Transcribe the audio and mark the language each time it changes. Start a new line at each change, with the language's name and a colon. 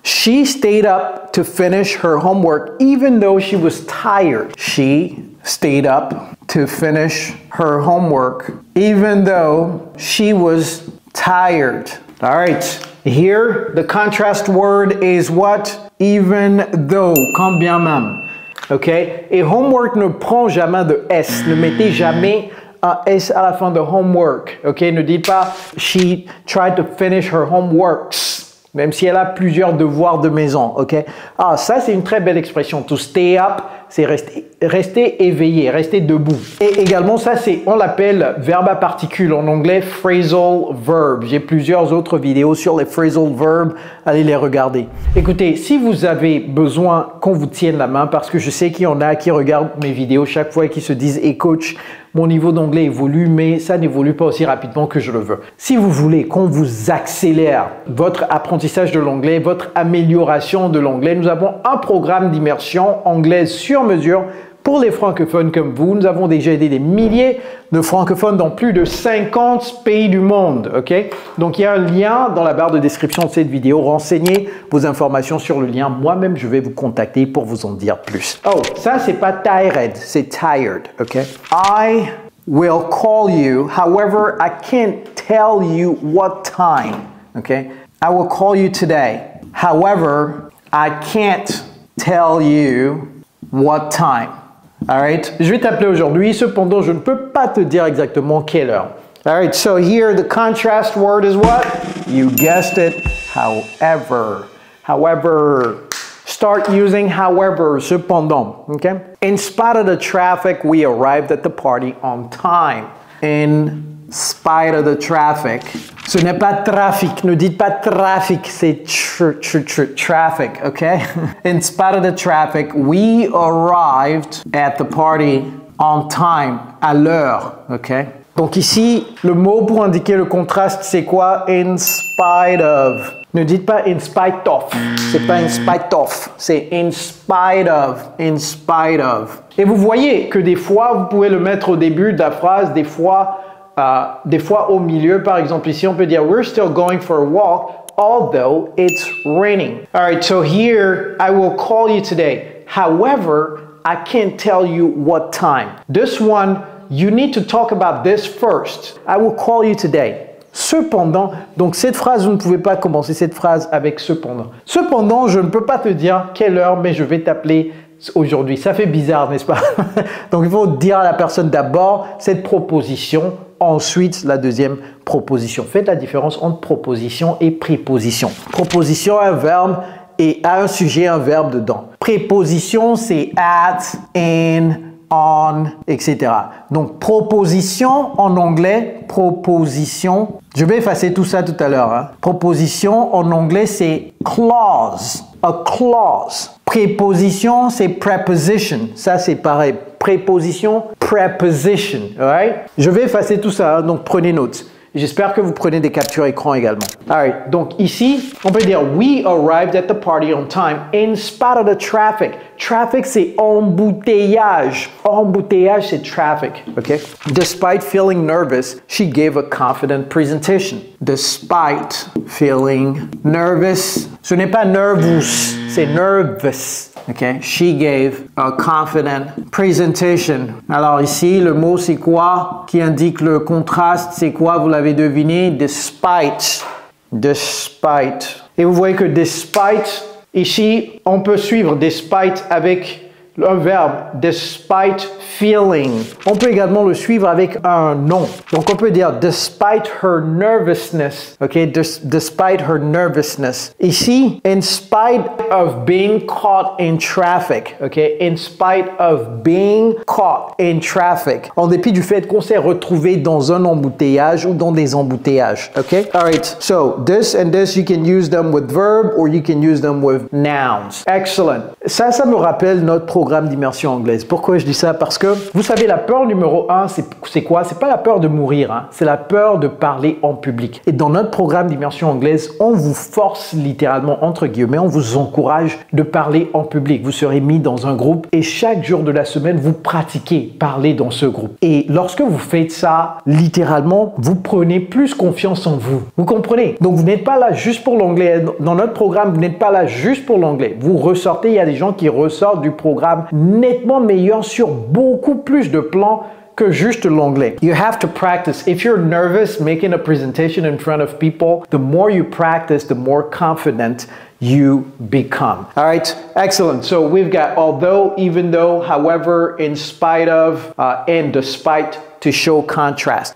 English: She stayed up to finish her homework even though she was tired. She stayed up to finish her homework even though she was tired. All right. Here, the contrast word is what? Even though,
French: quand bien même. OK? Et homework ne prend jamais de S. Ne mettez jamais un S à la fin de homework. OK? Ne dites pas
English: she tried to finish her homeworks.
French: Même si elle a plusieurs devoirs de maison. OK? Ah, ça, c'est une très belle expression. To stay up, c'est rester éveillé, rester debout. Et également, ça, on l'appelle verbe à particules. En anglais, phrasal verb. J'ai plusieurs autres vidéos sur les phrasal verbs. Allez les regarder. Écoutez, si vous avez besoin qu'on vous tienne la main, parce que je sais qu'il y en a qui regardent mes vidéos chaque fois et qui se disent « Hey coach, mon niveau d'anglais évolue, mais ça n'évolue pas aussi rapidement que je le veux. » Si vous voulez qu'on vous accélère votre apprentissage de l'anglais, votre amélioration de l'anglais, nous avons un programme d'immersion anglaise sur mesure pour les francophones comme vous. Nous avons déjà aidé des milliers de francophones dans plus de 50 pays du monde. OK? Donc, il y a un lien dans la barre de description de cette vidéo. Renseignez vos informations sur le lien. Moi-même, je vais vous contacter pour vous en dire plus. Oh, ça, c'est pas tired, c'est tired.
English: OK? I will call you. However, I can't tell you what time. OK? I will call you today. However, I can't tell you what time.
French: Alright, je vais t'appeler aujourd'hui, cependant je ne peux pas te dire exactement quelle heure.
English: Alright, so here the contrast word is what? You guessed it, however. However, start using however, cependant, okay? In spite of the traffic, we arrived at the party on time. In spite of the traffic.
French: Ce n'est pas trafic, ne dites pas trafic, c'est traffic, okay?
English: In spite of the traffic, we arrived at the party on time,
French: à l'heure,
English: okay?
French: Donc ici, le mot pour indiquer le contraste, c'est quoi? In spite of. Ne dites pas in spite of. C'est pas in spite of. C'est in spite of. In spite of. Et vous voyez que des fois, vous pouvez le mettre au début de la phrase, des fois au milieu. Par exemple, ici, on peut dire
English: we're still going for a walk, although it's raining. All right, so here, I will call you today. However, I can't tell you what time. This one, you need to talk about this first. I will call you today.
French: Cependant, donc cette phrase, vous ne pouvez pas commencer cette phrase avec cependant. Cependant, je ne peux pas te dire quelle heure, mais je vais t'appeler aujourd'hui. Ça fait bizarre, n'est-ce pas? Donc il faut dire à la personne d'abord cette proposition, ensuite la deuxième proposition. Faites la différence entre proposition et préposition. Proposition, un verbe et a un sujet, un verbe dedans. Préposition, c'est at, in, on, etc. Donc, proposition en anglais, proposition. Je vais effacer tout ça tout à l'heure. Hein. Proposition en anglais, c'est clause. A clause. Préposition, c'est preposition. Ça, c'est pareil. Préposition, preposition. Alright? Je vais effacer tout ça, hein, donc prenez note. J'espère que vous prenez des captures écran également. Alright, donc ici, on peut dire
English: we arrived at the party on time in spite of the traffic.
French: Traffic, c'est embouteillage. Embouteillage, c'est traffic. Okay?
English: Despite feeling nervous, she gave a confident presentation. Despite feeling nervous,
French: ce n'est pas nervous, c'est nervous. Okay?
English: She gave a confident presentation.
French: Alors ici, le mot c'est quoi qui indique le contraste? C'est quoi? Vous l'avez deviné? Despite. Despite. Et vous voyez que despite, ici, on peut suivre despite avec un verbe, despite feeling. On peut également le suivre avec un nom. Donc, on peut dire
English: despite her nervousness.
French: OK?
English: Despite her nervousness. Ici, in spite of being caught in traffic. OK? In spite of being caught in traffic.
French: En dépit du fait qu'on s'est retrouvé dans un embouteillage ou dans des embouteillages. OK? All right.
English: So, this and this, you can use them with verb or you can use them with nouns. Excellent.
French: Ça me rappelle notre programme d'immersion anglaise. Pourquoi je dis ça? Parce que, vous savez, la peur numéro 1, c'est quoi? C'est pas la peur de mourir, hein? C'est la peur de parler en public. Et dans notre programme d'immersion anglaise, on vous force littéralement, entre guillemets, on vous encourage de parler en public. Vous serez mis dans un groupe et chaque jour de la semaine, vous pratiquez parler dans ce groupe. Et lorsque vous faites ça, littéralement, vous prenez plus confiance en vous. Vous comprenez? Donc, vous n'êtes pas là juste pour l'anglais. Dans notre programme, vous n'êtes pas là juste pour l'anglais. Vous ressortez, il y a des gens qui ressortent du programme nettement meilleurs sur beaucoup plus de plans que juste l'anglais.
English: You have to practice. If you're nervous making a presentation in front of people, the more you practice, the more confident you become. All right, excellent. So we've got although, even though, however, in spite of, and despite to show contrast.